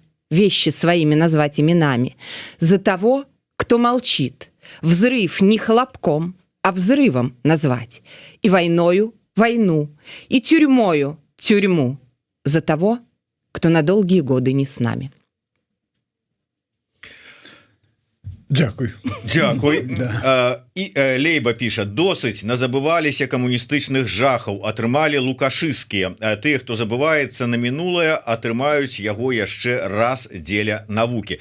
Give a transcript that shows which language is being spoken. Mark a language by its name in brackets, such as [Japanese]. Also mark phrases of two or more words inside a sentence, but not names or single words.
[Russian] Вещи своими назвать именами. За того, кто молчит. Взрыв не хлопком, а взрывом назвать. И войною – войну, и тюрьмою – тюрьму. За того, кто на долгие годы не с нами. [Belarusian] Дзякуй. Дзякуй. І Лейба піша: досыць назабываліся камуністычных жахаў, атрымалі лукашыскія. Тыя, хто забываецца на мінулае, атрымаюць яго яшчэ раз дзеля навукі.